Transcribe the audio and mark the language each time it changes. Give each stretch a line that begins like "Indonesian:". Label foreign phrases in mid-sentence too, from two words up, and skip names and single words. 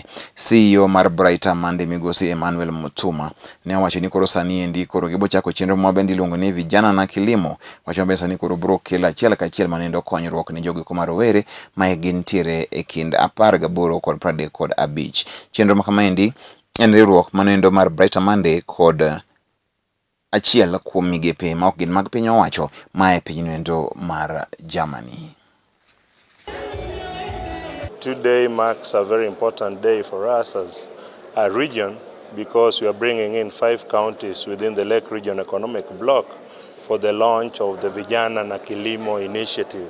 Luo (Kenya and Tanzania): CEO mar Brighter Monday migosi Emmanuel Mutuma ne owacho ni koro sani endi koro gibo chako chenro ma bende iluongo ni Vijana Na Kilimo, wacho mabe sani koro bro kelo achiel kachiel manendo konyruok ni jogo koma rowere ma gintiere e kind 18 kod 35. Chenro ma kamaendi en riwruok manendo mar Brighter Monday kod achiel kuom migepe ma ok gin mag piny owacho ma e piny nendo mar Germany.
English: Today marks a very important day for us as a region because we are bringing in 5 counties within the Lake Region Economic Bloc for the launch of the Vijana Na Kilimo initiative.